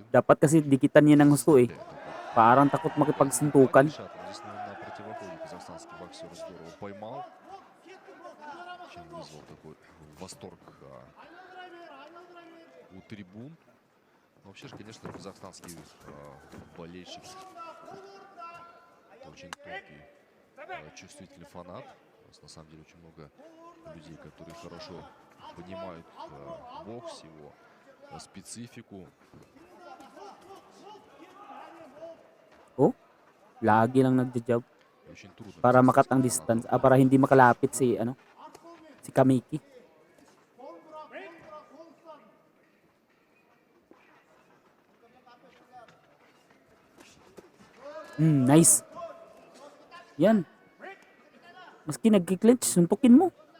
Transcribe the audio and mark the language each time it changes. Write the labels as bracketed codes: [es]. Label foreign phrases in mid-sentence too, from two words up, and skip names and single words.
[tl] Dapat kasi dikitan niya ng gusto eh. Parang takot makipagsuntukan. [ru] Ильшат, здесь на противоходе казахстанский боксер здорово поймал. Чем вызвал такой восторг у трибун. Вообще же, конечно, казахстанский болельщик очень тонкий, чувствительный фанат. У нас на самом деле очень много людей, которые хорошо понимают бокс, его специфику. [tl] Oh, lagi lang nagja-jab [ru] Очень трудно. [tl] para makat ang [ru] казахстанским [tl] distance, para hindi makalapit si si Kamiki. Nice. Yan. Maski nagki-clinch, suntukin mo.